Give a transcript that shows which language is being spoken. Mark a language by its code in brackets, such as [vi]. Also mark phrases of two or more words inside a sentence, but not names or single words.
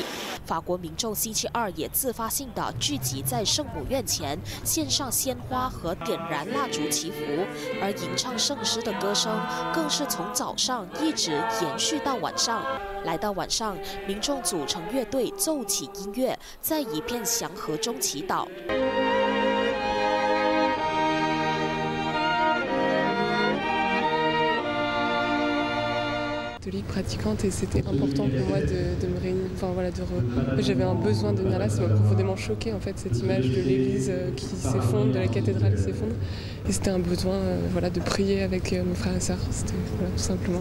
[zh] 法国民众星期2也自发性的聚集在圣母院前，献上鲜花和点燃蜡烛祈福，而吟唱圣诗的歌声更是从早上一直延续到晚上。来到晚上，民众组成乐队奏起音乐，在一片祥和中祈祷。 [fr] catholique pratiquante et c'était important pour moi de me réunir, enfin voilà, j'avais un besoin de venir là, ça m'a profondément choqué en fait cette image de l'église qui s'effondre, de la cathédrale qui s'effondre et c'était un besoin voilà, de prier avec mes frères et sœurs, c'était voilà, tout simplement.